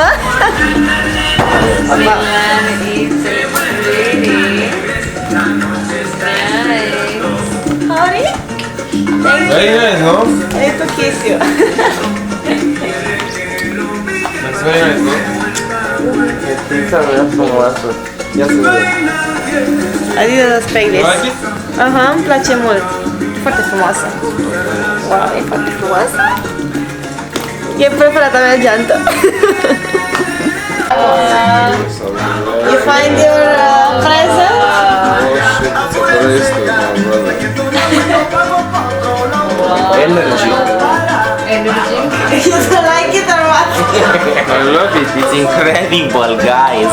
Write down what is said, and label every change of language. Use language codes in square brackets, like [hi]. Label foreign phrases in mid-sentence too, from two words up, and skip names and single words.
[en] Honey? Thank you. Very nice, no? I need to kiss you. That's very nice, no? [ro] Ia să vedem. Adidas Pegasus. [en] You like it? [ro] Aha, îmi place mult. Foarte frumoasă. Wow, e foarte frumoasă. E preferata mea geantă. [en] You find your present? Energy. You don't like it or what? I love it. It's incredible, guys.